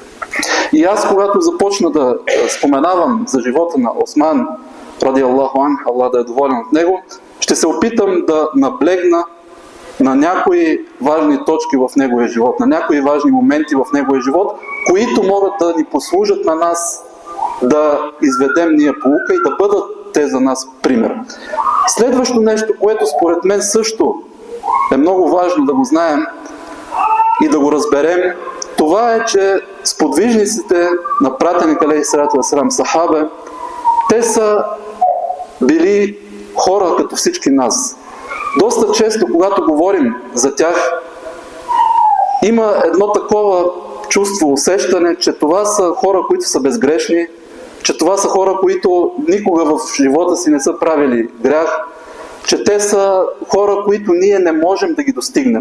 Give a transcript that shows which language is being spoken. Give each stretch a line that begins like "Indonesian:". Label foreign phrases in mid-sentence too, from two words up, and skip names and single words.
Bulgarian: И аз, когато започна да споменавам за живота на Осман,
Arabic: رضي الله عنه,
Bulgarian: Аллах да е доволен от него, ще се опитам да наблегна на някои важни точки в неговия живот, на някои важни моменти в неговия живот, които могат да ни послужат на нас да изведем ние поука и да бъдат те за нас пример. Следващо нещо, което според мен също е много важно да го знаем и да го разберем, това е, че сподвижниците на пратеника
Arabic: عليه الصلاة والسلام,
Bulgarian: сахабе, те са били хора като всички нас. Доста често, когато говорим за тях, има едно такова чувство, усещане, че това са хора, които са безгрешни, че това са хора, които никога в живота си не са правили грях, че те са хора, които ние не можем да ги достигнем.